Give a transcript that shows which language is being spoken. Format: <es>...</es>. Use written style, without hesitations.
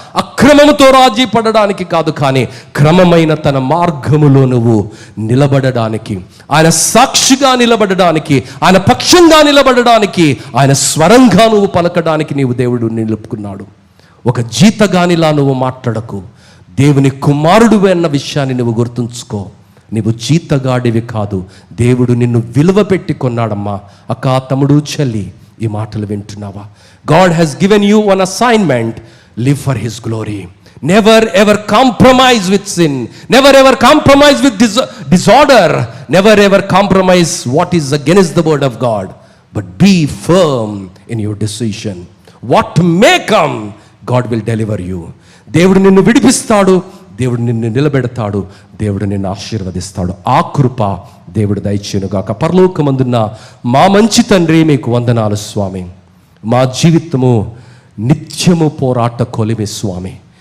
<te>అక్రమముతో రాజీ పడడానికి కాదు, కానీ క్రమమైన తన మార్గములో నువ్వు నిలబడడానికి, ఆయన సాక్షిగా నిలబడడానికి, ఆయన పక్షంగా నిలబడడానికి, ఆయన స్వరంగా నువ్వు పలకడానికి నీవు దేవుడు నిలుపుకున్నాడు. ఒక జీతగానిలా నువ్వు మాట్లాడకు. దేవుని కుమారుడు అన్న విషయాన్ని నువ్వు గుర్తుంచుకో. నీవు జీతగాడివి కాదు, దేవుడు నిన్ను విలువ పెట్టి కొన్నాడమ్మా. అక్క, తమ్ముడు, చెల్లి, ఈ మాటలు వింటున్నావా?</te> <en>God has given you one assignment. Live for His glory. Never ever compromise with sin. Never ever compromise with disorder. Never ever compromise what is against the word of God. But be firm in your decision. What may come, God will deliver you.</en> <te>దేవుడు నిన్ను విడిపిస్తాడు, దేవుడు నిన్ను నిలబెడతాడు, దేవుడు నిన్ను ఆశీర్వదిస్తాడు. ఆ కృప దేవుడు దయచేయునుగాక. పరలోకమందున్న మా మంచి తండ్రి, మీకు వందనాలు స్వామి. మా జీవితము నిత్యము పోరాట కొలిమి స్వామి.</te>